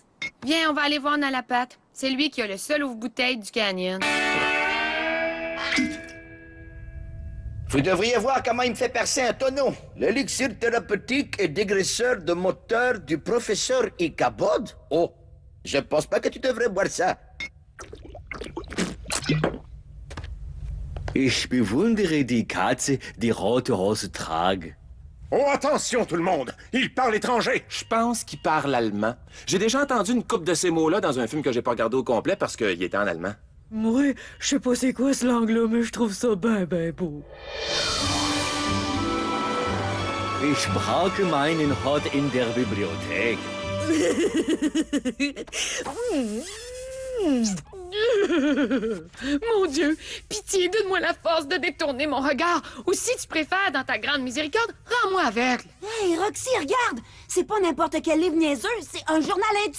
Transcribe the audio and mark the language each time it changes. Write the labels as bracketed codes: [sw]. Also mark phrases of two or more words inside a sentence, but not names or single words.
[fr] Viens, on va aller voir dans la pâte. C'est lui qui a le seul ouvre-bouteille du canyon. Vous devriez voir comment il me fait percer un tonneau. L'élixir thérapeutique et dégraisseur de moteur du professeur Ichabod? Oh, je pense pas que tu devrais boire ça. [de] Ich bewundere die Katze, die rote Hose trage. [fr] Oh, attention tout le monde! Il parle étranger! Je pense qu'il parle allemand. J'ai déjà entendu une couple de ces mots-là dans un film que j'ai pas regardé au complet parce qu'il était en allemand. Moi, je sais pas c'est quoi ce langue-là, mais je trouve ça ben beau. [de] Ich brauche meinen Hot in der Bibliothek. [fr] Mon Dieu, pitié, donne-moi la force de détourner mon regard. Ou si tu préfères, dans ta grande miséricorde, rends-moi aveugle. Hey, Roxy, regarde! C'est pas n'importe quel livre niaiseux, c'est un journal intime!